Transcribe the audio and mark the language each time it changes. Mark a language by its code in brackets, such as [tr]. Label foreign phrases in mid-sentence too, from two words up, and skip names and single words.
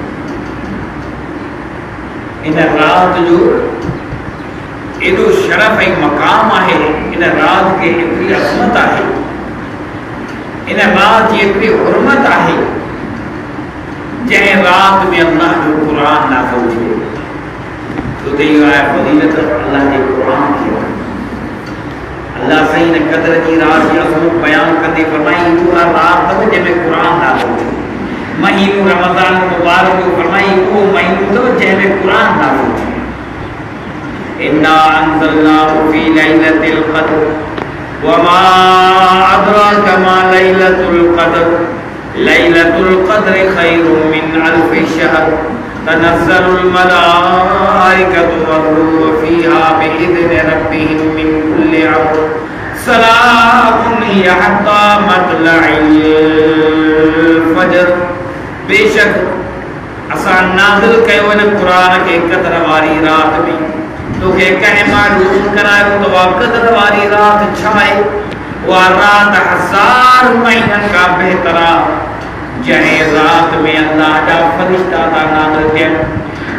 [sd] इन रात जो एॾो शरफ़ ऐं मक़ाम आहे, इन रात खे एतिरी अज़मत आहे, इन रात जी एतिरी हुरमत आहे, जंहिं रात में अल्लाह जो कुरान नाज़िल थियो। तो इहो आहे फ़ज़ीलत अल्लाह जे कुरान की। अल्लाह सही ने क़द्र जी रात जी अज़मत बयान कंदे फरमाई, उहा रात अथव जंहिंमें कुरान नाज़िल थियो। महीनो रमज़ान मुबारक जो फरमाई, उहो महीनो अथव जंहिंमें कुरान नाज़िल थियो। [ar] إنا أنزلناه في ليلة القدر وما أدراك ما ليلة القدر ليلة القدر خير من ألف شهر تنزل الملائكة والروح فيها بإذن ربهم من كل أمر سلام هي حتى مطلع الفجر. [sd] बेशक असां नाज़िल कयो इन क़ुरान खे क़द्र वारी रात में। तोखे कंहिं मालूम करायो त उहा क़द्र वारी रात छा आहे? उहा रात हज़ार महीननि खां बहितर आहे, जंहिं रात में अल्लाह जा फ़रिश्ता था नाज़िल थियनि।